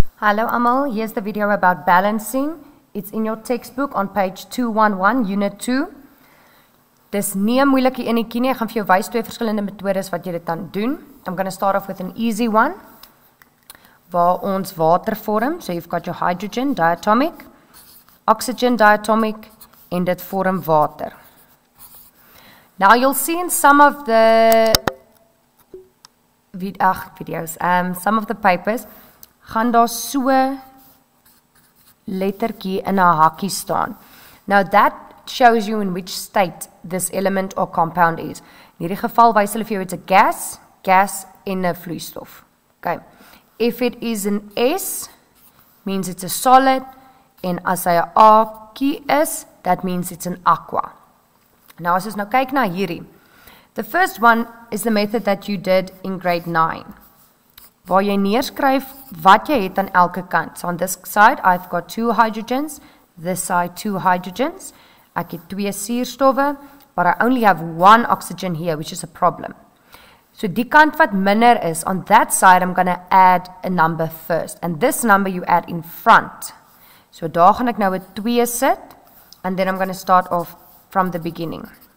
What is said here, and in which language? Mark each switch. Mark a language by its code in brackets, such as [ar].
[en] Hello Amal, here's the video about balancing. It's in your textbook on page 211, unit 2. [af] Dis nie 'n moeilike enetjie nie. Ek gaan vir jou wys twee verskillende metodes wat jy dit kan doen. [en] I'm going to start off with an easy one, [af] waar ons water vorm. [en] So you've got your hydrogen diatomic, oxygen diatomic, [af] en dit vorm water. [en] Now you'll see in some of the videos, some of the papers, [af] gaan daar so lettertjie in 'n hakkie staan. [en] Now that shows you in which state this element or compound is. [af] In hierdie geval wys hulle vir jou [en] it's a gas [af] en 'n vloeistof. [en] Okay. If it is an S, means it's a solid, [af] en as hy 'n A-kie is, [en] that means it's an aqua. Now [af] as ons nou kyk na hierdie. [en] The first one is the method that you did in grade 9. [af] Waar jy neerskryf wat jy het aan elke kant. [en] So on this side, I've got 2 hydrogens, this side 2 hydrogens. [af] Ek het 2 suurstowwe, [en] but I only have 1 oxygen here, which is a problem. [af] So die kant wat minder is, [en] on that side, I'm going to add a number first. And this number you add in front. [af] So daar gaan ek nou 'n 2 sit, [en] and then I'm going to start off from the beginning.